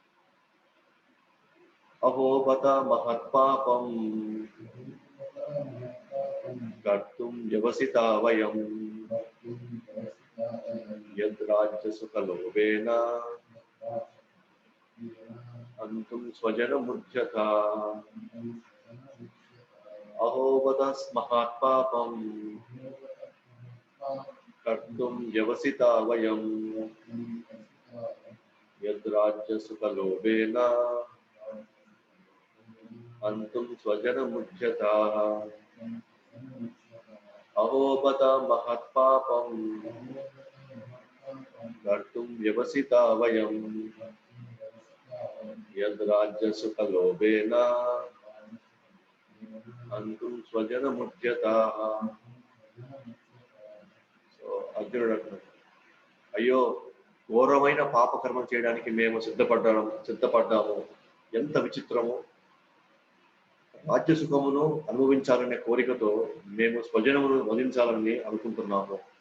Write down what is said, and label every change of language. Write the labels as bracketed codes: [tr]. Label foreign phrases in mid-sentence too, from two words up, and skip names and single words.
[sa] అహోబత మహత్పాపం కర్తుం వ్యవసితా వయం యద్రాజ్య సుఖలోభేన అంతుం స్వజనముధ్యత. అహోబత మహత్పాపం कर्तुं व्यवसिता वयं यद्राज्यसुखलोभेन हन्तुं स्वजनमुच्यताः अहो बत महत्पापं कर्तुं व्यवसिता वयं यद्राज्यसुखलोभेन हन्तुं स्वजनमुच्यताः. [te] సో అర్జునుడు అంటున్నాడు, అయ్యో ఘోరమైన పాపకర్మం చేయడానికి మేము సిద్ధపడ్డాము. ఎంత విచిత్రము! రాజ్య సుఖమును అనుభవించాలనే కోరికతో మేము స్వజనమును వధించాలని అనుకుంటున్నాము.